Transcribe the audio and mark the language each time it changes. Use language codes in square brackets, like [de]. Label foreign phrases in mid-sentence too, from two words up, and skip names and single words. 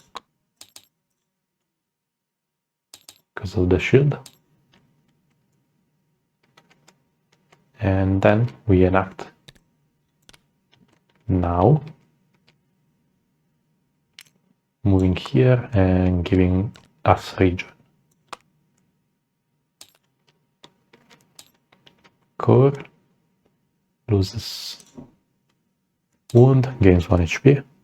[en] Because of the shield. And then we enact now. Moving here and giving us regen. C.O.R.E. loses wound, gains 1 HP.